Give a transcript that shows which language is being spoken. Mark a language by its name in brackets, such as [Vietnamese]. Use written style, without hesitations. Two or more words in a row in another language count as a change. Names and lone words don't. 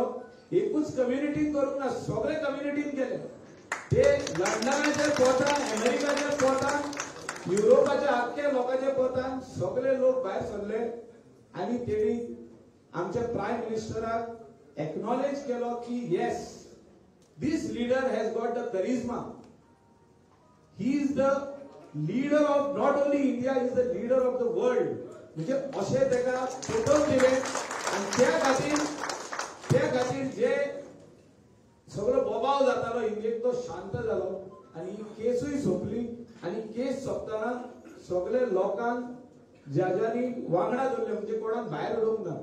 [Konkani] एकूच कम्युनिटीन करूंक ना, सगळे कम्युनिटीन केले. ते लंडनाचे पोतान, अमेरिकाचे पोतान, युरोपाच्या आख्ख्या लोकांचे पोतान सगळे लोक भायर सरले. आनी तेणी आमच्या प्रायम मिनिस्टराक एक्नॉलेज केलो की [English] yes, this leader has got the charisma. He is the leader of not only India, is the leader of the world. [Konkani] म्हणजे अशें तेका पटोवन दिले. आनी त्या खातीर जे सगळो बोबाव जातालो इंडियेक, तो शांत जालो. आनी ही केसूय सोंपली. आनी केस सोंपतना सगळे लोकांक जजांनी वांगडा धरले, म्हणजे कोणाक भायर उडोवंक ना.